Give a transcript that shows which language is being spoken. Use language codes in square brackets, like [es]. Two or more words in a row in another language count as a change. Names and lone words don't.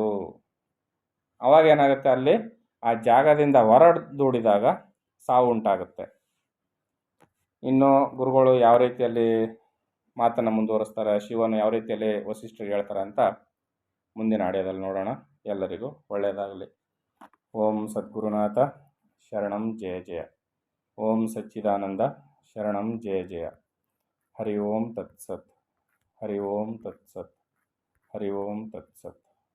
[kn] ಅವಾಗ ಏನಾಗುತ್ತೆ, ಅಲ್ಲಿ ಆ ಜಾಗದಿಂದ ಹೊರದೂಡಿದಾಗ ಸಾವು ಉಂಟಾಗುತ್ತೆ. ಇನ್ನು ಗುರುಗಳು ಯಾವ ರೀತಿಯಲ್ಲಿ ಮಾತನ್ನು ಮುಂದುವರಿಸ್ತಾರೆ, ಶಿವನು ಯಾವ ರೀತಿಯಲ್ಲಿ ವಸಿಷ್ಠರಿಗೆ ಹೇಳ್ತಾರೆ ಅಂತ ಮುಂದಿನ ಆಡಿಯೋದಲ್ಲಿ ನೋಡೋಣ. ಎಲ್ಲರಿಗೂ ಒಳ್ಳೆಯದಾಗಲಿ. [sa] ಓಂ ಸದ್ಗುರುನಾಥ ಶರಣಂ ಜಯ ಜಯ. ಓಂ ಸಚ್ಚಿದಾನಂದ ಶರಣಂ ಜಯ ಜಯ. ಹರಿ ಓಂ ತತ್ಸತ್. ಹರಿ ಓಂ ತತ್ಸತ್. ಹರಿ ಓಂ ತತ್ಸತ್.